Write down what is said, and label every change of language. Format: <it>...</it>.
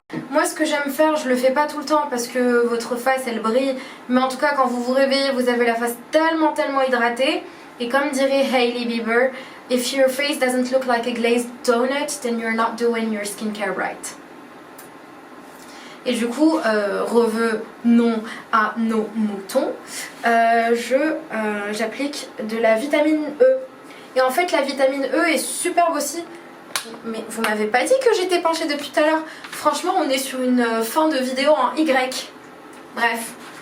<fr>Moi ce que j'aime faire, je le fais pas tout le temps parce que votre face elle brille, mais en tout cas quand vous vous réveillez vous avez la face tellement hydratée. Et comme dirait</fr> <en>Hailey Bieber, if your face doesn't look like a glazed donut, then you're not doing your skincare right.</en> <fr>Et du coup, revenons à nos moutons, j'applique de la vitamine E. Et en fait la vitamine E est superbe aussi. Mais vous m'avez pas dit que j'étais penchée depuis tout à l'heure. Franchement on est sur une fin de vidéo en Y. Bref.</fr>